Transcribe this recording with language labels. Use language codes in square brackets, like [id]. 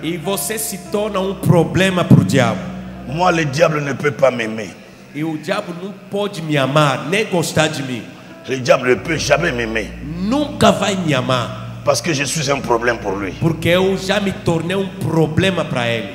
[pt] e você se torna problema para o diabo. [fr] Moi, le diable ne peut pas m'aimer. [pt] E o diabo não pode me amar, nem gostar de mim. [fr] Le diable ne peut jamais m'aimer. [pt] Nunca vai me amar. [fr] Parce que je suis un problème pour lui. [pt] Porque eu já me tornei problema para ele.